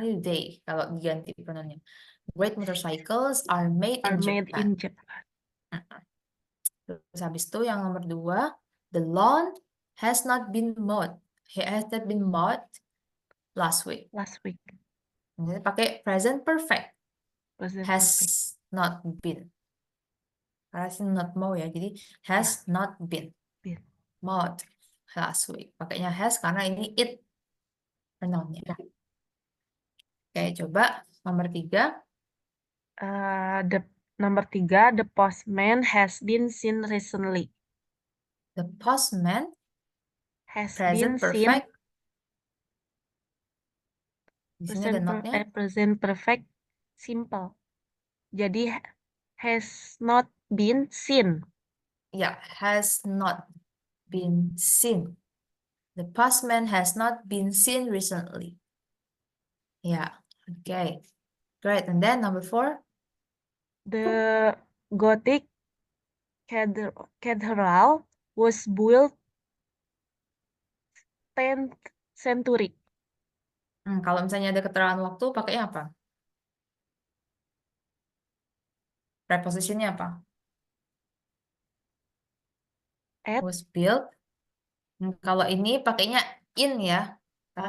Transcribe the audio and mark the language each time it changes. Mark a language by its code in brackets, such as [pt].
[id] ini they kalau diganti pronounnya. [en] Great motorcycles are made in Are made Japan. in Japan. [id] Terus habis itu yang nomor dua, [en] the lawn has not been mowed. Has not been mowed last week. Last week. [id] Jadi pakai present perfect. [en] Present Has perfect. not been. [id] Karena sih [en] not mow ya. Jadi has [id] Ya, [en] not been been. mowed last week. [id] Pakainya has karena ini it pronounnya. Ya. Oke, coba nomor tiga. [en] The [id] nomor 3, [en] the postman has been seen recently. The postman, Has been seen perfect. [id] Di sini ada notnya. [en] present perfect simple. Jadi has not been seen. Ya, has not been seen. The postman has not been seen recently. Ya, oke. Great. And then number four. The Gothic cathedral was built 10th century. [id] Kalau misalnya ada keterangan waktu, pakainya apa? Prepositionnya apa? [en] At Was built. [id] Kalau ini pakainya in ya, karena